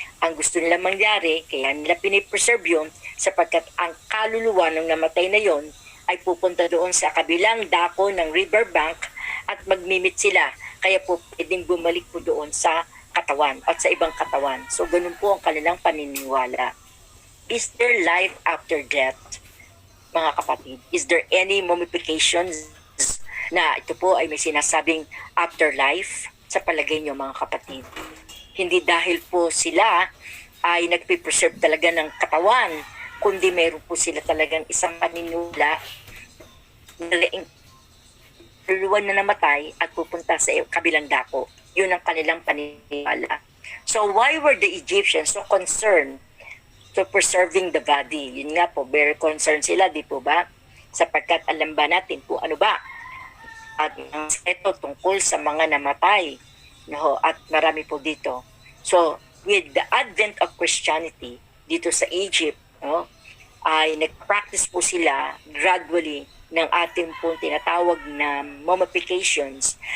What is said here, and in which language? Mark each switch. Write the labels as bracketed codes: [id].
[tl] Ang gusto nila mangyari, kaya nila pinipreserve yun sapagkat ang kaluluwa ng namatay na yon ay pupunta doon sa kabilang dako ng riverbank at magmimit sila. Kaya po pwedeng bumalik po doon sa katawan at sa ibang katawan. So ganun po ang kanilang paniniwala. [en] Is there life after death? [tl] Mga kapatid, [en] is there any mummifications [tl] na ito po ay may sinasabing afterlife? Sa palagay niyo mga kapatid, hindi dahil po sila ay nagpipreserve talaga ng katawan, kundi meron po sila talagang isang paninula na namatay at pupunta sa kabilang dako. Yun ang kanilang paniniwala. [en] So why were the Egyptians so concerned to preserving the body? [tl] Yun nga po, [en] very concerned [tl] sila, di po ba? Sapagkat alam ba natin kung ano ba at ito tungkol sa mga namatay, no? At marami po dito. [en] So with the advent of Christianity [tl] dito sa Egypt, no, ay nag-practice po sila gradually ng ating po tinatawag na mummifications.